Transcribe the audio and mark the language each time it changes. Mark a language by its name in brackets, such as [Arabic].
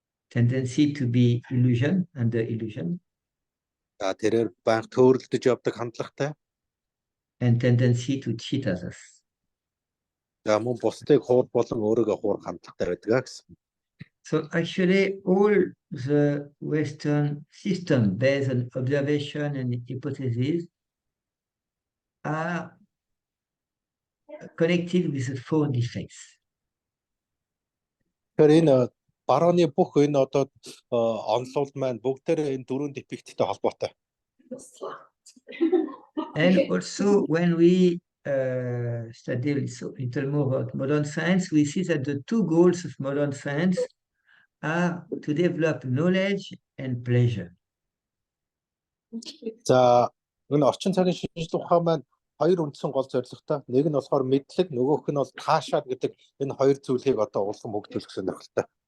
[English] Tendency to be illusion, under illusion. [Mongolian] Тэрээр банк төөрөлдөж явдаг хандлагатай. [English] And tendency to cheat others. [Mongolian] Мөн бусдыг хуур болон өөрийгөө хуурах хандлагатай байдаг гэсэн. [English] So actually all the Western system based on observation and hypothesis are connected with the 4 defects. [Mongolian] Тэгэхээр энэ барууны бүх энэ одоо онолууд маань бүгдээрээ энэ 4 дефекттэй холбоотой. [English] And also when we study a little more about modern science, we see that the 2 goals of modern science are to develop knowledge and pleasure. [Mongolian] За энэ орчин цагийн шинжилгээ ухаан маань 2 үндсэн гол зорилготой. Нэг нь болохоор мэдлэг, нөгөөх нь бол таашаал гэдэг энэ 2 зүйлийг одоо улам хөгжүүлэх сонирхолтой.